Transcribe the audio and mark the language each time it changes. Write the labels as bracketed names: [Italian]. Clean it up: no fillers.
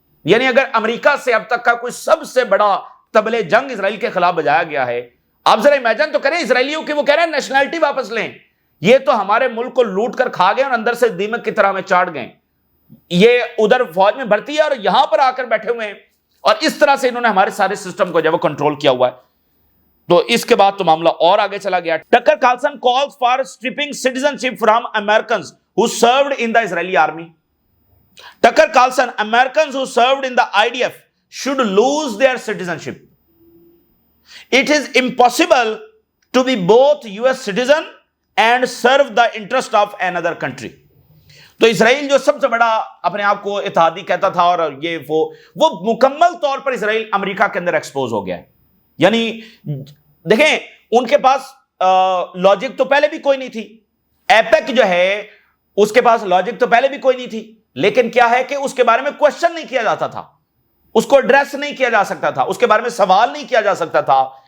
[Urdu] یعنی اگر امریکہ سے اب تک کا کوئی سب سے بڑا طبل جنگ اسرائیل کے خلاف بجایا گیا ہے, آپ ذرا امیجن تو کریں اسرائیلیوں کی, وہ کہہ رہے ہیں نیشنلٹی واپس لیں. یہ تو ہمارے ملک کو لوٹ کر کھا گئے اور اندر سے دیمک کی طرح میں چاٹ گئے. یہ ادھر فوج میں بھرتی ہے اور یہاں پر آ کر بیٹھے ہوئے ہیں, اور اس طرح سے انہوں نے ہمارے سارے سسٹم کو جو ہے کنٹرول کیا ہوا ہے. تو اس کے بعد تو معاملہ اور آگے چلا گیا. [English] Tucker Carlson calls for stripping citizenship from Americans who served in the Israeli army. Tucker Carlson, Americans who served in the IDF should lose their citizenship. It is impossible to be both US citizen and serve the interest of another country. [Urdu] تو اسرائیل جو سب سے بڑا اپنے آپ کو اتحادی کہتا تھا اور یہ وہ مکمل طور پر اسرائیل امریکہ کے اندر ایکسپوز ہو گیا ہے. یعنی دیکھیں ان کے پاس لاجک تو پہلے بھی کوئی نہیں تھی, ایپیک جو ہے اس کے پاس لاجک تو پہلے بھی کوئی نہیں تھی, لیکن کیا ہے کہ اس کے بارے میں کوشچن نہیں کیا جاتا تھا, اس کو ایڈریس نہیں کیا جا سکتا تھا, اس کے بارے میں سوال نہیں کیا جا سکتا تھا.